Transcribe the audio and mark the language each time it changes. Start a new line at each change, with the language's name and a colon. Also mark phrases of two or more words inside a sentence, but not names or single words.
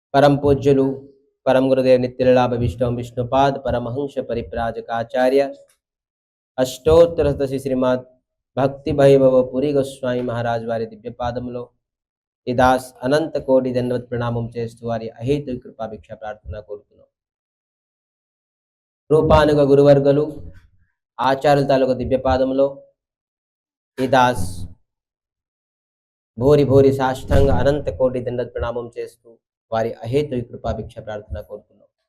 Telugu: परम पूज्युలు परम गुरुदेव नित्यलाभ विष्णुपाद परमहंस परिप्राजकाचार्य अष्टोत्तर श्रीमद भक्ति वैभव पुरी गोस्वामी महाराज वारी दिव्य पादములో ఈ దాస్ అనంత కోటి దండవత్ ప్రణామం చేస్తూ వారి అహేతు కృపాభిక్ష ప్రార్థన కోరుతున్నాం. రూపానుగ గురువర్గలు ఆచార్యుల తాలూకు దివ్య పాదములో ఈ దాస్ భోరి భోరి సాష్టాంగ అనంత కోటి దండవత్ ప్రణామం చేస్తూ వారి అహేతు కృపాభిక్ష ప్రార్థన కోరుతున్నాం.